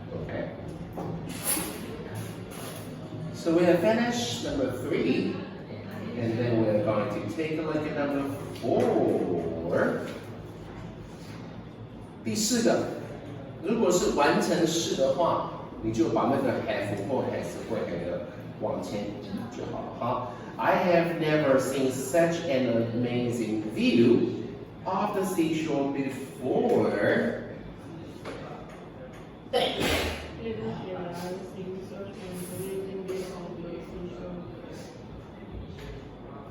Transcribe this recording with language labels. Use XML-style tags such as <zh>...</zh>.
<en>Okay. So we have finished number 3, and then we're going to take a look at number 4.</en> <zh>第4个，如果是完成式的话，你就把那个 have 或 has 或 had 往前移就好了哈。</zh> <en>I have never seen such an amazing view of the seashore before. It is here I see such an amazing view of the seashore.</en>